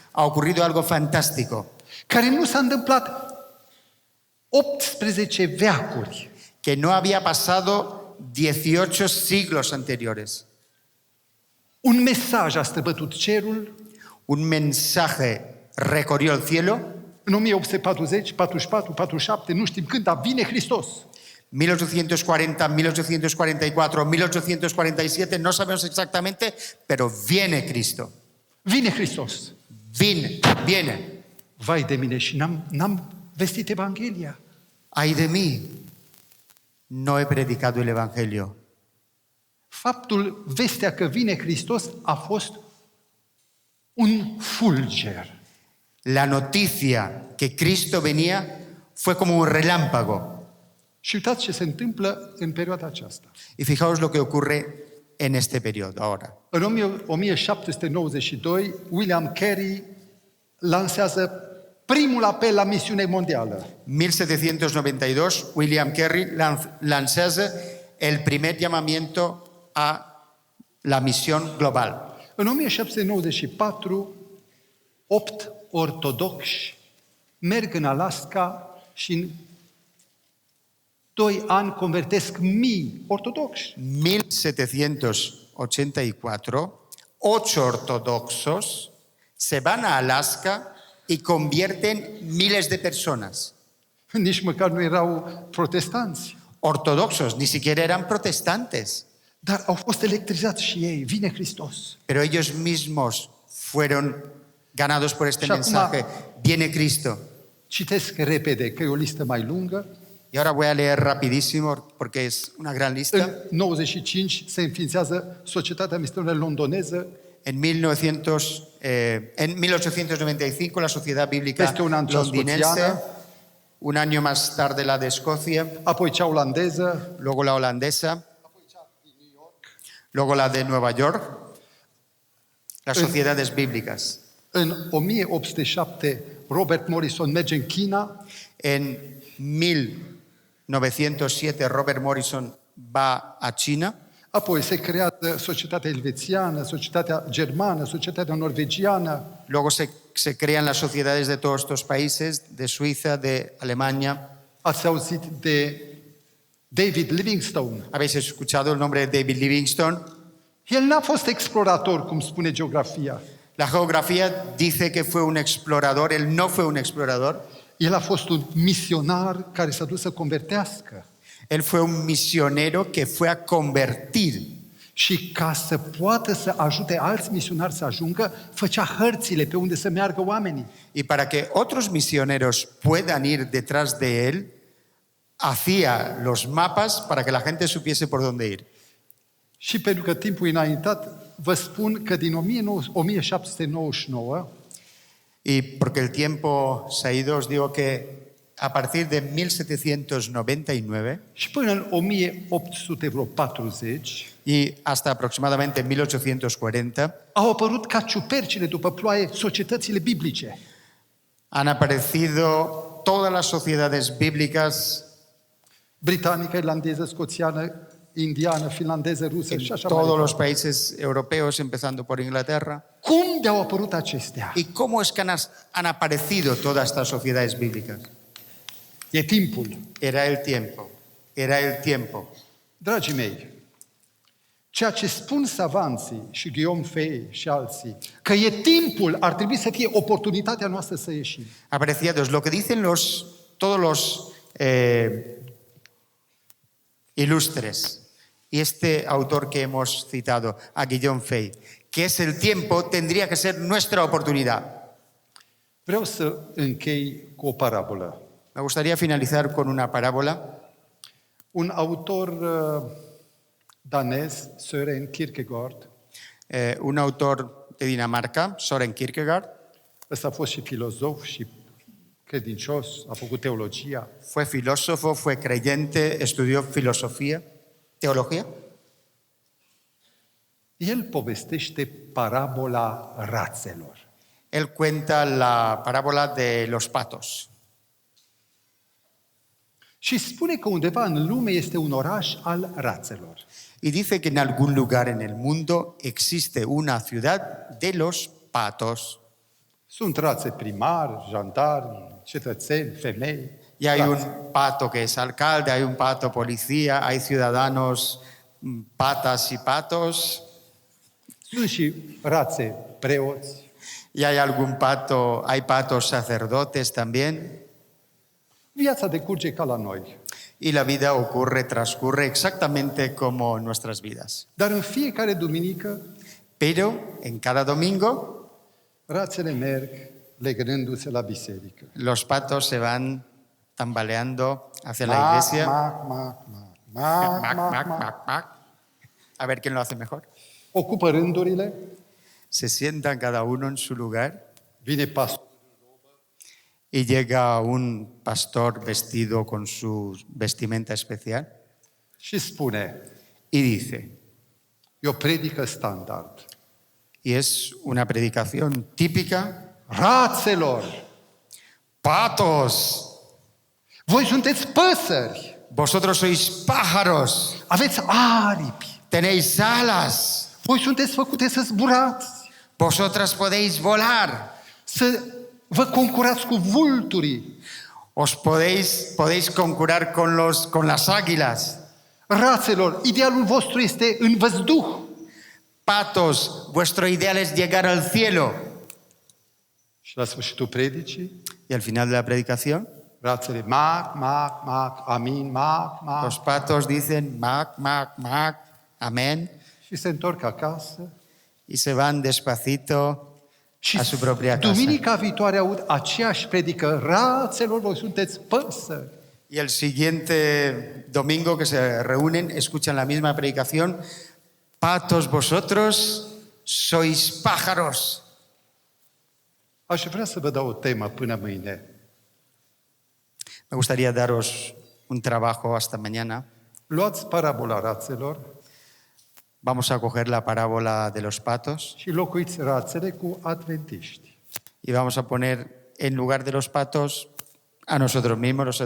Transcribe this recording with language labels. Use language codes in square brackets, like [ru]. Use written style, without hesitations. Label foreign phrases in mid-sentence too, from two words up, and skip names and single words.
[es] Ha ocurrido algo fantástico, [ro] care nu s-a întâmplat 18 veacuri. [es] que no había pasado 18 siglos anteriores. [ro] Un mesaj a străbătut cerul [es] Un mensaje recorrió el cielo. [ro] în 1840, 44, 47, nu știm când, dar vine Hristos. [es] 1840, 1844, 1847, no sabemos exactamente, pero viene Cristo. [ro] Vine Hristos. [es] Viene. [ro] Vai de mine și n-am vestit Evanghelia. [es] Ay de mí, no he predicado el Evangelio. [ro] Faptul, vestea că vine Hristos a fost un fulger. [es] La noticia que Cristo venía fue como un relámpago. [ro] Și uitați ce se întâmplă în perioada aceasta. [es] Y fijaos lo que ocurre en este periodo ahora. [ro] În 1792, William Carey lansează primul apel la misiune mondială. [es] 1792, William Carey lanzase el primer llamamiento a la misión global. [ro] În 1794, 8 ortodoxi merg în Alaska și în 2 ani convertesc mii ortodoxi. [es] 1784, 8 ortodoxos se van a Alaska y convierten miles de personas. [ro] Nici măcar nu erau protestanți, [es] Ortodoxos, ni siquiera eran protestantes, [ro] dar au fost electrizați și ei. Vine Hristos. [es] pero ellos mismos fueron ganados por este [ro] Și acum- [es] mensaje. Viene Cristo. [ro] Citesc repede, că e o listă mai lungă. [es] Y ahora voy a leer rapidísimo porque es una gran [ro] În [es] lista. [ro] 95 se înființează Societatea Misionară Londoneză. [es] En 1895 la Sociedad Bíblica [ro] Peste un an cea [es] Londinense, [ro] scoțiană, [es] un año más tarde la de Escocia, [ro] apoi cea olandeză, [es] luego la holandesa, luego la de Nueva York, las sociedades bíblicas. [ro] în 1807 Robert Morrison merge în China, [es] En 1907 Robert Morrison va a China, [ro] apoi se creează Societatea Elvețiană, Societatea Germană, Societatea Norvegiană, [es] luego se crean las sociedades de todos estos países, de Suiza, de Alemania. [ro] ați auzit de David Livingstone. [es] ¿Habéis escuchado el nombre de David Livingstone? [ro] El n-a fost explorator, cum spune geografia. [es] La geografía dice que fue un explorador, él no fue un explorador, [ro] El a fost un misionar care s-a dus să convertească. [es] él fue un misionero que fue a convertir. [ro] Și ca să poată să ajute alți misionari să ajungă, făcea hărțile pe unde să meargă oamenii. [es] Y para que otros misioneros puedan ir detrás de él, hacía los mapas para que la gente supiese por dónde ir. [ro] Și pentru că timpul e înaintat, vă spun că din 1799 [es] Y porque el tiempo se ha ido, os digo que a partir de 1799 [ro] și până în 1840 [es] y hasta aproximadamente 1840 [ro] au apărut ca ciupercile după ploaie societățile biblice. [es] han aparecido todas las sociedades bíblicas, [ro] Britanică, irlandeză, scoțiană, indiană, finlandeză, rusă [es] en [ro] și așa mai [es] todos [ro] departe. [es] los países europeos, empezando por Inglaterra. [ro] Cum de-au apărut acestea? [es] ¿Y cómo es que han aparecido todas estas sociedades bíblicas? [ro] E timpul. [es] Era el tiempo, era el tiempo. [ro] Dragii mei, ceea ce spun savanții și Guillaume Fay și alții, că e timpul, ar trebui să fie oportunitatea noastră să ieșim. [es] Apreciados, lo que dicen todos los ilustres, y este autor que hemos citado, a Guillaume Fay, que es el tiempo, tendría que ser nuestra oportunidad. [ro] Vreau să închei cu o parabolă. [es] Me gustaría finalizar con una parábola. [ro] Un autor danez, Søren Kierkegaard, [es] Un autor de Dinamarca, Søren Kierkegaard, [ro] ăsta a fost și filozof și credincios, a făcut teologia. [es] fue filósofo, fue creyente, estudió filosofía, teología. [ro] El povestește parabola rațelor. [es] Él cuenta la parábola de los patos. [ro] Și spune că undeva în lume este un oraș al rațelor. [es] Y dice que en algún lugar en el mundo existe una ciudad de los patos. [ro] Sunt rațe primari, jandarmi, cetățeni, femei. [es] Y hay [ro] rați. [es] un pato que es alcalde, hay un pato policía, hay ciudadanos patas y patos, [ro] Sunt și rațe preoți. [es] y hay algún pato, hay patos sacerdotes también. [ro] Viața decurge ca la noi. [es] Y la vida ocurre, transcurre exactamente como en nuestras vidas. [ro] Dar în fiecare duminică, [es] Pero en cada domingo [ro] rațele merg legându-se la biserică. [es] los patos se van tambaleando hacia la Mac, iglesia. mac, mac, mac, mac, Mac, mac, mac, mac. mac, mac. A ver quién lo hace mejor. [ro] Ocupă rândurile, [es] Se sientan cada uno en su lugar [ro] vine pastor. [es] y llega un pastor vestido con su vestimenta especial [ro] Și spune, [es] y dice, [ro] e o predică standard. [es] y es una predicación típica, [ro] Rațelor, [es] patos, [ro] voi sunteți păsări, [es] vosotros sois pájaros, [ro] aveți aripi, [es] tenéis alas, [ro] voi sunteți făcute să zburați, [es] vosotras podéis volar, [ro] să vă concurați cu vulturii. [es] os podéis concurar con las águilas. [ro] Rațelor, idealul vostru este în văzduh. [es] Patos, vuestro ideal es llegar al cielo. [ro] Și la sfârșitul predicii, [es] Y al final de la predicación, [ro] rațele, mac, mac, mac, amin, mac, mac, [es] los patos dicen mac, mac, mac, amén, [ro] și se întorc acasă. [es] y se van despacito [ro] Și [es] a su propia casa. [ro] duminica viitoare aud aceeași predică, rațelor, voi sunteți păsări. [es] Y el siguiente domingo que se reúnen, escuchan la misma predicación, patos vosotros sois pájaros. [ro] Aș vrea să vă dau o temă până mâine. [es] Me gustaría daros un trabajo hasta mañana. [ro] Luați parabola rațelor [es] Vamos a coger la parábola de los patos [ro] și locuiți rațele cu adventiști. [es] y vamos a poner en lugar de los patos a nosotros mismos, los